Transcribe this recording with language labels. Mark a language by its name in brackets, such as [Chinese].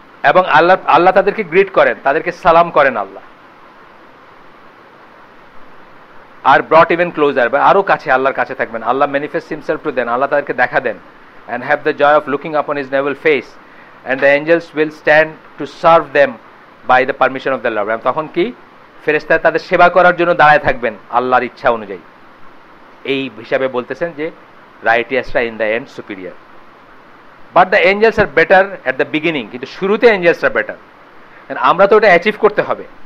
[Bangla] এবং আল্লাহ তাদেরকে গ্রিট করেন, তাদেরকে সালাম করেন আল্লাহ। [English] আর brought even closer, [Bangla] বা আরো কাছে, আল্লাহর কাছে থাকবেন। আল্লাহ [English] manifest himself to them, [Bangla] আল্লাহ তাদেরকে দেখা দেন। [English] and have the joy of looking upon his noble face, and the angels will stand to serve them by the permission of the Lord. [Bangla] তখন কি ফেরেশতারা তাদের সেবা করার জন্য দাঁড়ায় থাকবেন আল্লাহর ইচ্ছা অনুযায়ী। এই হিসাবে বলতেছেন যে [English] রাইটিয়াসরা in the end superior, but the angels are better at the beginning. [Bangla] কিন্তু শুরুতে এঞ্জেলসরা বেটার। আমরা তো ওটা অ্যাচিভ করতে হবে।